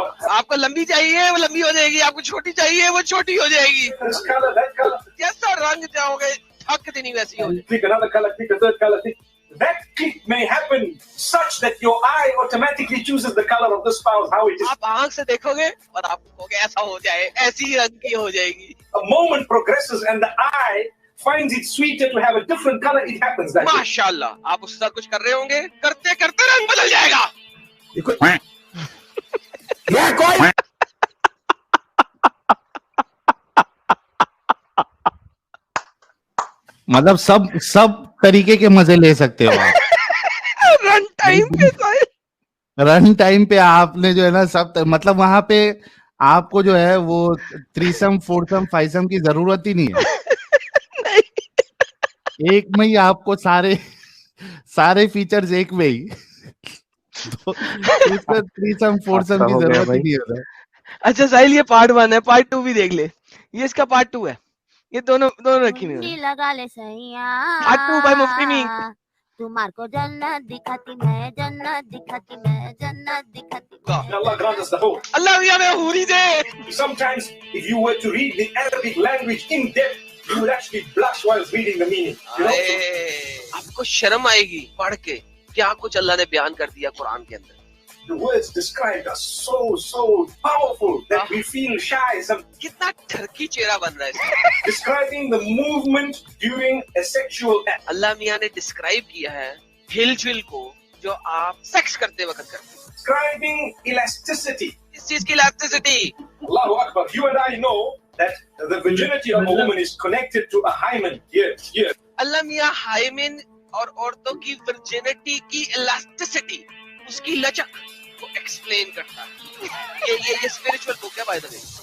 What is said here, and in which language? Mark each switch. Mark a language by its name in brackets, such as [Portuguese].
[Urdu] آپ کو لمبی چاہیے وہ لمبی ہو جائے گی, آپ کو چھوٹی چاہیے وہ چھوٹی ہو جائے گی. جیسا رنگ چاہو گے تھک دینی ویسی ہو جائے. [English] That click may happen such that your eye automatically chooses the color of the spouse, how it is. [Urdu] آپ آنکھ سے دیکھو گے اور آپ کو کہو گے ایسا ہو جائے, ایسی رنگ کی ہو جائے گی. [English] A moment progresses and the eye finds it sweeter to have a different color, it happens that way. [Urdu] ماشاءاللہ آپ اس کے ساتھ کچھ کر رہے ہوں گے, کرتے کرتے رنگ بدل جائے گا. مطلب سب طریقے کے مزے لے سکتے ہو آپ. رن ٹائم پہ رن ٹائم پہ آپ نے جو ہے نا سب, مطلب وہاں پہ آپ کو جو ہے وہ تھریسم فورسم فائیسم کی ضرورت ہی نہیں ہے. ایک میں ہی آپ کو سارے فیچرز ایک میں ہی, تھریسم فورسم کی ضرورت ہی نہیں ہے. اچھا ساحل یہ پارٹ 1 ہے, پارٹ 2 بھی دیکھ لے, یہ اس کا پارٹ 2 ہے. یہ دونوں رکھی ہوئی ہیں. لگا لے سیاں پارٹ 2 بائی مفتی مینک. تمہار کو جنت دکھاتی میں, جنت دکھاتی میں, جنت دکھاتی میں. [English] Allah grant us the hope. [Urdu] اللہ بھی ہمیں حوری دے. [English] Sometimes if you were to read the Arabic language in depth, you would actually blush while reading the meaning. You know? [Urdu] آپ کو شرم آئے گی پڑھ کے کیا کچھ اللہ نے بیان کر دیا قرآن کے اندر. [English] The words described are so powerful that we feel shy. [Urdu] کتنا ٹھرکی چہرہ بن رہا ہے اس کا. [English] Describing the movement during a sexual act. [Urdu] اللہ میاں نے ڈسکرائب کیا ہے ہل جل کو جو آپ سیکس کرتے وقت کرتے ہیں. [English] Describing elasticity. [Urdu] اس چیز کی elasticity. [Arabic] Allahu Akbar. [English] You and I know that the virginity of a woman is connected to a hymen. Here. [Urdu] اللہ میاں ہائمن اور عورتوں کی ورجینٹی کی elasticity, اس کی لچک کو ایکسپلین کرتا ہے. یہ اسپرچول بک ہے بائی دا وے.